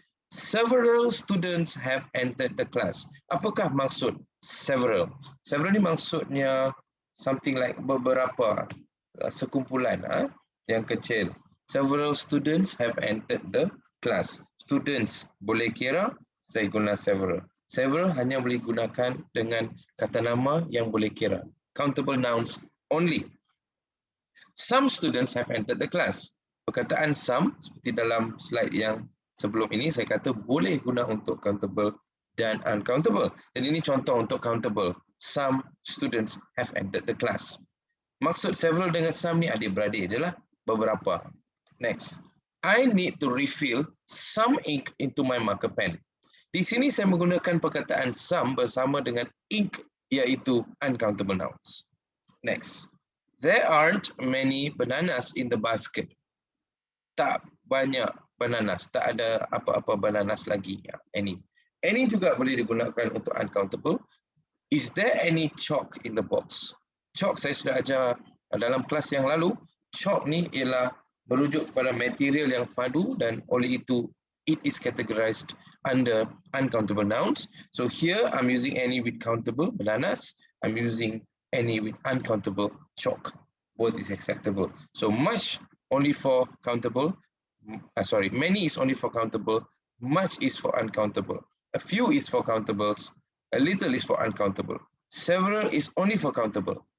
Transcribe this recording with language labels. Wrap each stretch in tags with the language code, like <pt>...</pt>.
<en>Several students have entered the class.</en> <ms>Apakah maksud several? Several ni maksudnya something like beberapa, sekumpulan yang kecil.</ms> <en>Several students have entered the class.</en> <ms>Students boleh kira, saya guna several. Several hanya boleh gunakan dengan kata nama yang boleh kira.</ms> <en>Countable nouns only. Some students have entered the class.</en> <ms>Perkataan some, seperti dalam slide yang sebelum ini, saya kata boleh guna untuk countable dan uncountable. Jadi ini contoh untuk countable.</ms> <en>Some students have entered the class.</en> <ms>Maksud several dengan some ni adik-beradik je lah. Beberapa. Next.</ms> <en>I need to refill some ink into my marker pen.</en> <ms>Di sini saya menggunakan perkataan some bersama dengan ink, iaitu uncountable nouns. Next.</ms> <en>There aren't many bananas in the basket.</en> <ms>Tak banyak bananas, tak ada apa-apa bananas lagi. Any. Any juga boleh digunakan untuk uncountable.</ms> <en>Is there any chalk in the box?</en> <ms>Chalk saya sudah ajar dalam kelas yang lalu. Chalk ni ialah merujuk kepada material yang padu dan oleh itu</ms> <en>it is categorized under uncountable nouns. So here I'm using any with countable, bananas. I'm using any with uncountable, chalk. Both is acceptable. So much only for countable. Many is only for countable. Much is for uncountable. A few is for countables. A little is for uncountable. Several is only for countable.</en>